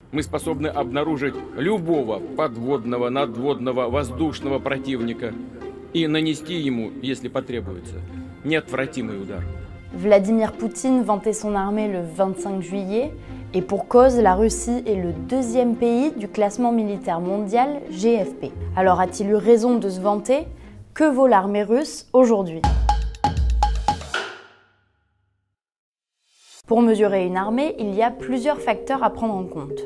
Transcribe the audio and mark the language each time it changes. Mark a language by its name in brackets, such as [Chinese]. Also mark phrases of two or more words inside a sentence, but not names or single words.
[Russian] Мы способны обнаружить любого подводного, надводного, воздушного противника и нанести ему, если потребуется, неотвратимый удар. [French] Vladimir Poutine vantait son armée le 25 juillet et pour cause, la Russie est le deuxième pays du classement militaire mondial GFP. Alors a-t-il eu raison de se vanter? Que vaut l'armée russe aujourd'hui? Pour mesurer une armée, il y a plusieurs facteurs à prendre en compte.